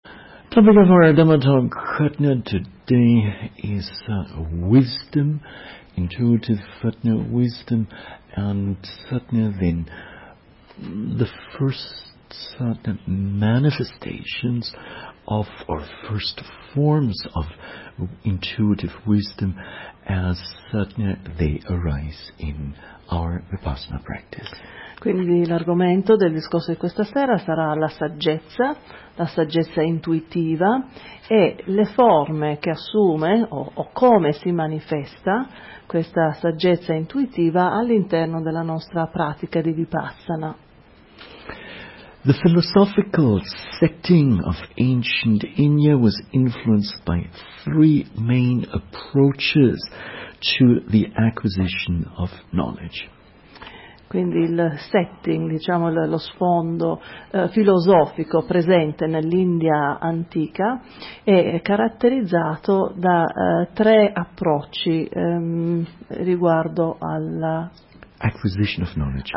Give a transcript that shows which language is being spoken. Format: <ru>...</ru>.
<en>Topic of our Dhamma talk today is wisdom, intuitive satna wisdom, and satna then the first satna manifestations of or first forms of intuitive wisdom as satna they arise in our Vipassana practice.</en> <it>Quindi l'argomento del discorso di questa sera sarà la saggezza intuitiva e le forme che assume o come si manifesta questa saggezza intuitiva all'interno della nostra pratica di Vipassana.</it> <en>The philosophical setting of ancient India was influenced by three main approaches to the acquisition of knowledge.</en> <it>Quindi il setting, diciamo lo sfondo filosofico presente nell'India antica è caratterizzato da tre approcci riguardo alla</it> <en>acquisition of knowledge.</en>